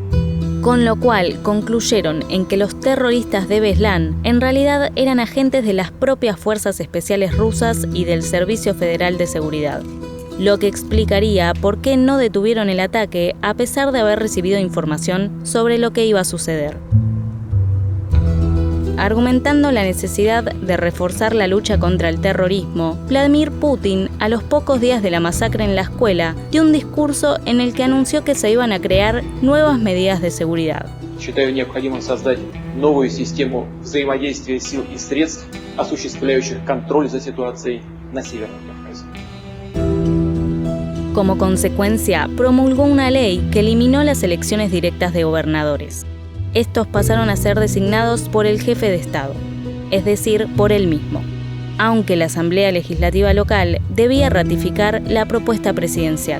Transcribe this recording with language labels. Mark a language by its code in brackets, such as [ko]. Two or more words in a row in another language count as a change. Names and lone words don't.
[es] Con lo cual concluyeron en que los terroristas de Beslan en realidad eran agentes de las propias fuerzas especiales rusas y del Servicio Federal de Seguridad, lo que explicaría por qué no detuvieron el ataque a pesar de haber recibido información sobre lo que iba a suceder. Argumentando la necesidad de reforzar la lucha contra el terrorismo, Vladimir Putin, a los pocos días de la masacre en la escuela, dio un discurso en el que anunció que se iban a crear nuevas medidas de seguridad. [ru] Считаю необходимым создать новую систему взаимодействия сил и средств, осуществляющих контроль за ситуацией на Северном Кавказе. [es] Como consecuencia, promulgó una ley que eliminó las elecciones directas de gobernadores. Estos pasaron a ser designados por el jefe de Estado, es decir, por él mismo, aunque la Asamblea Legislativa local debía ratificar la propuesta presidencial.